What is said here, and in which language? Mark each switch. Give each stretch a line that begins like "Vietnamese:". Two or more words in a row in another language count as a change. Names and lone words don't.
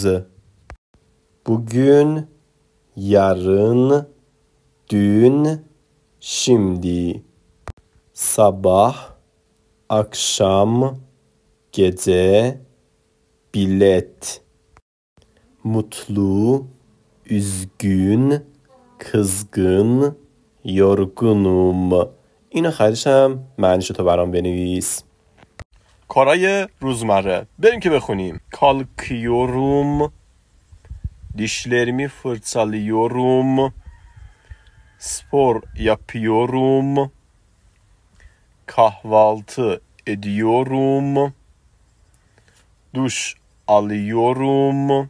Turkish: Bugün, yarın, dün, şimdi. Sabah, akşam, gece, bilet. Mutlu, üzgün, kızgın, yorgunum.
Persian: اینو خریدش هم معنیشو تو برام بنویس. کارای روزمره بریم که بخونیم.
Turkish: Kalkıyorum. Dişlerimi fırçalıyorum. Spor yapıyorum. Kahvaltı ediyorum. Duş alıyorum.